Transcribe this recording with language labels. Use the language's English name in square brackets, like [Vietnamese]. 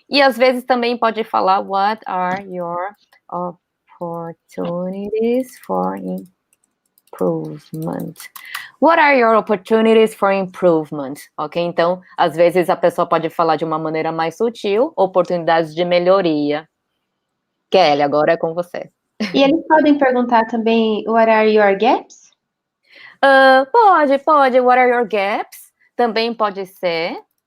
[Portuguese] E às vezes também pode falar [English] What are your opportunities for improvement? What are your opportunities for improvement? [Portuguese] Ok, então às vezes a pessoa pode falar de uma maneira mais sutil, oportunidades de melhoria. Kelly, agora é com você. E eles podem perguntar também [English] What are your gaps? [Portuguese] Pode. [English] What are your gaps? [Portuguese] Também pode ser.